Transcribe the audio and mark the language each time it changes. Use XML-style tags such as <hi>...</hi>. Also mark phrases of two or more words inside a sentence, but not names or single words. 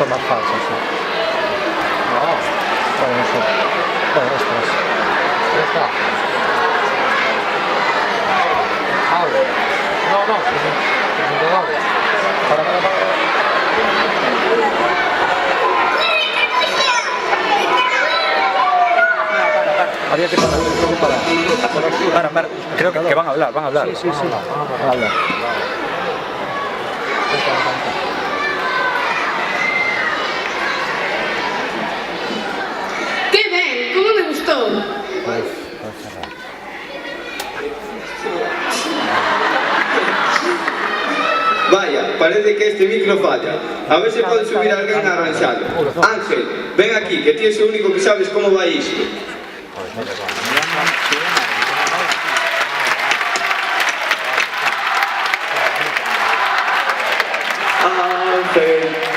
<es>falsa, sí. No, puede ser. Puede estas. Ya está. Abre. No, presentadores. Para. Había que parar. Para. Creo que van a hablar. Sí. Van a hablar.</es> <gl>¡Qué ben! Como me gustou?</gl> <es>Vaya, parece que este micro falla.</es> <gl>A ver se pode subir alguén a arranxalo. Ángel, ven aquí, que ti és o único que sabes como vai isto. Ángel.</gl>